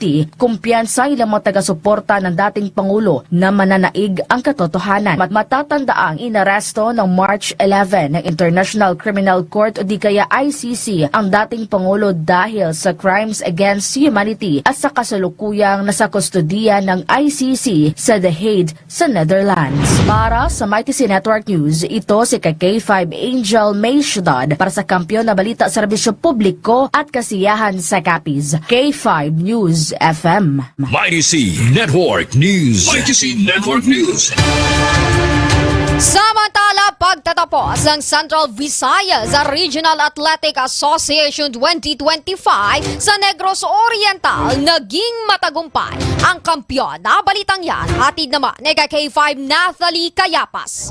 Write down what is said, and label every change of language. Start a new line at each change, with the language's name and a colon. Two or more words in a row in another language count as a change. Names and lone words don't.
Filipino: Kumpiyansa ilang mga taga-suporta ng dating Pangulo na mananaig ang katotohanan. Matatandaang inaresto ng March 11 ng International Criminal Court o di kaya ICC ang dating Pangulo dahil sa
English: crimes against humanity
Filipino: at sa kasalukuyang nasa kustodiya ng ICC sa The Hague sa Netherlands. Para sa Mighty C Network News, ito si K5 Angel May Ciudad para sa Kampiyon na Balita Serbisyo Publiko at Kasiyahan sa Capiz. K5 News FM. Mighty C Network News. Mighty C Network News. Samantala, pagtatapos ng Central Visayas Regional Athletic Association 2025 sa Negros Oriental, naging matagumpay ang kampyon. Na balitang yan, hatid naman ni K5 Nathalie Cayapas.